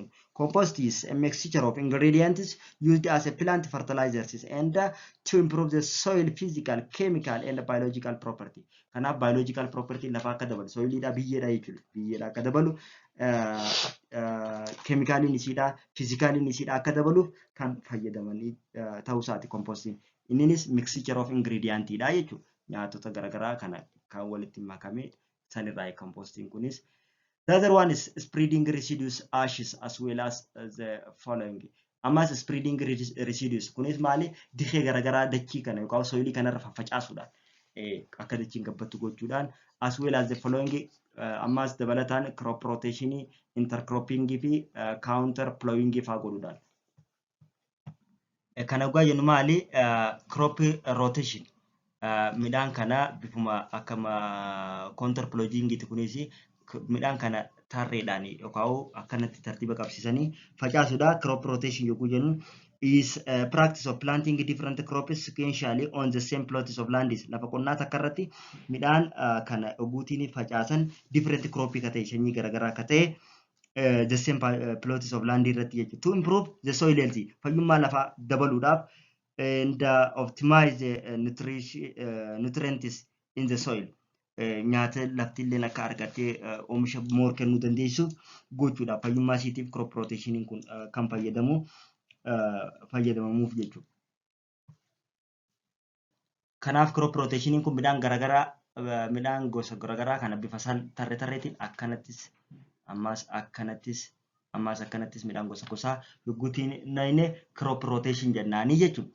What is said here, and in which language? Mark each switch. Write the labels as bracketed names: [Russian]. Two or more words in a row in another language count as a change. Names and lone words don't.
[English] Compost is a mixture of ingredients used as a plant fertilizers and to improve the soil physical, chemical and biological property. [Oromo] Kanaaf [English] biological property [Oromo] lafa akka dabalu soiliidha biyyeedha jechuudha. Biyyeedha akka dabalu keemikaaliin isiidha fiizikaaliin isiidha akka dabaluuf kan fayyadamanii ta'uu isaati compostiin. Innis [English] mixture of ingredientidha [Oromo] jechuudha. Nyaatota garaagaraa kana kan walitti makame sanirraa compostiin kunis. [English] The other one is spreading residues, ashes, as well as the following. [Oromo] Ammas [English] spreading residues [Oromo] kunis maali? Dikee garaagaraa dachii kana yookaan soilii kanarra faffacaasuudhaan akka dachiin gabbattu gochuudhaan [English] as well as the following [Oromo] ammas dabalataan [English] crop rotation, [Oromo] intercropping fi [English] counter plowing [Oromo] fa'aa godhuudhaan. Kana ogaa jennu maali? [English] Crop rotation [Oromo] midhaan kana bifuma akkama [English] counter plowing [Oromo] kunis midhaan kana tarreedhaan yookaan akkanatti tartiiba qabsiisanii facaasuudha. [English] Crop rotation [Oromo] yogguu jennu [English] is a practice of planting different crops sequentially on the same plots of land. [Oromo] Lafa qonnaa takka irratti midhaan kana oguutiin facaasan [English] different crop [Oromo] ka ta'e sanyii garaagaraa ka ta'e [English] the same plots of land [Oromo] irratti jechuudha. [English] To improve the soil health [Oromo] fayyummaa lafaa dabaluudhaaf [English] and optimize nutrients in the soil. [Oromo] Nyaata laftillee akka argatee oomisha moor kennuu dandeessuuf gochuudha. Fayyummaa isiitiif [English] crop rotation [Oromo] kun kan fayyadamamuuf jechuudha. Kanaaf [English] crop rotation [Oromo] kun midhaan garaagaraa midhaan gosa garaagaraa kana bifa tarreetiin akkanattis ammas akkanattis midhaan gosa yogguutiin naine [English] crop rotation [Oromo] jennaanii jechuudha.